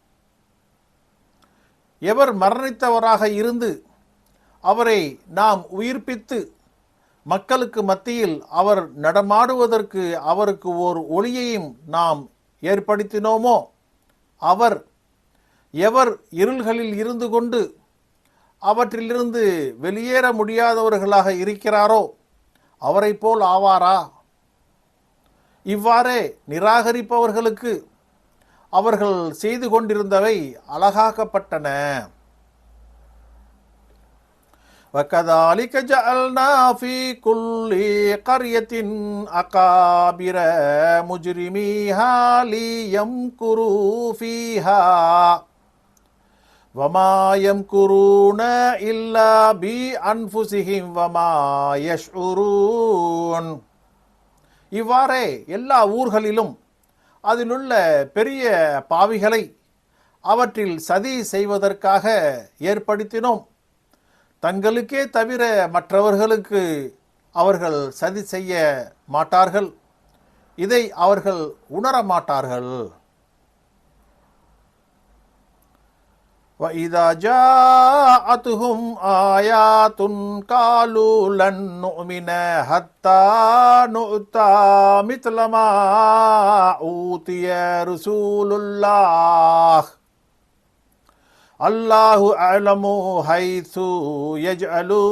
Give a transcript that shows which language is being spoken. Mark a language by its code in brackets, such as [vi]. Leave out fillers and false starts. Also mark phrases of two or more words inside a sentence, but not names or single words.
[ta] எவர் மரணித்தவராக இருந்து அவரை நாம் உயிர்ப்பித்து மக்களுக்கு மத்தியில் அவர் நடமாடுவதற்கு அவருக்கு ஓர் ஒளியையும் நாம் ஏற்படுத்தினோமோ, எவர் இருள்களில் இருந்து கொண்டு அவற்றிலிருந்து வெளியேற முடியாதவர்களாக இருக்கிறாரோ அவரை போல் ஆவாரா? இவ்வாறே நிராகரிப்பவர்களுக்கு அவர்கள் செய்து கொண்டிருந்தவை அழகாக்கப்பட்டன. [ar] وَكَذَلِكَ جَعَلْنَا فِي كُلِّ قَرْيَةٍ أَكَابِرَ مُجْرِمِيهَا لِيَمْكُرُوا فِيهَا وَمَا يَمْكُرُونَ إِلَّا بِأَنفُسِهِمْ وَمَا يَشْعُرُونَ. [ta] இவ்வாறே எல்லா ஊர்களிலும் அதிலுள்ள பெரிய பாவிகளை அவற்றில் சதி செய்வதற்காக ஏற்படுத்தினோம். தங்களுக்கே தவிர மற்றவர்களுக்கு அவர்கள் சதி செய்ய மாட்டார்கள். இதை அவர்கள் உணரமாட்டார்கள். [ar] وَإِذَا جَاءَتْهُمْ آيَاتٌ قَالُوا لَن نُّؤْمِنَ حَتَّى نُؤْتَىٰ مِثْلَ مَا أُوتِيَ رُسُولُ اللَّهِ اللَّهُ أَعْلَمُ حَيْثُ يَجْعَلُ